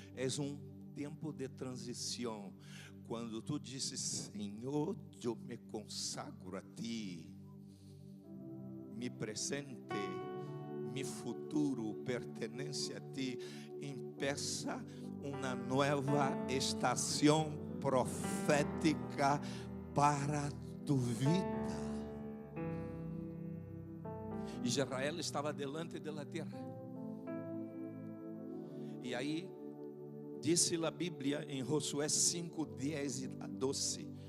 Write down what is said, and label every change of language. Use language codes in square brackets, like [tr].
[pt] É tempo de transição, quando tu dizes: Senhor, eu me consagro a ti, me presente [es] mi futuro pertenece a ti. Empieza una nueva estación profética para tu vida. [pt] Israel estava delante da terra. E aí disse a Bíblia em Josué 5:10 a 12.